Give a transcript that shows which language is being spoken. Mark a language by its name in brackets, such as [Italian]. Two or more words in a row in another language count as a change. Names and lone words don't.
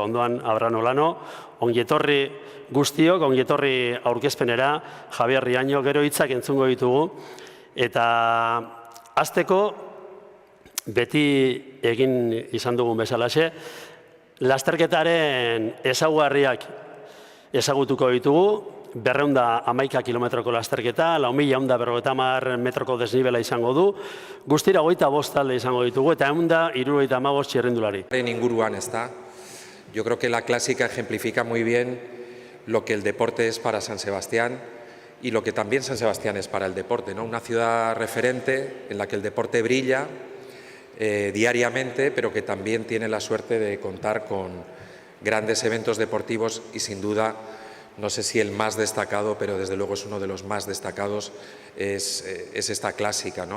[Basque] Ondoan Abraham Olano, ongietorri guztiok, ongietorri aurkezpenera, Javier Riaño, gero hitzak entzungo ditugu, eta hasteko beti egin izan dugun bezalaxe, lasterketaren ezaugarriak ezagutuko ditugu, 211 kilometroko lasterketa, 4.150 metroko desnibela izango du, guztira 25 talde izango ditugu, eta 175 txirrindulari. [Spanish] En inguruan está. Yo creo que la clásica ejemplifica muy bien lo que el deporte es para San Sebastián y lo que también San Sebastián es para el deporte, ¿no? Una ciudad referente en la que el deporte brilla diariamente, pero que también tiene la suerte de contar con grandes eventos deportivos y sin duda, no sé si el más destacado, pero desde luego es uno de los más destacados, es esta clásica, ¿no?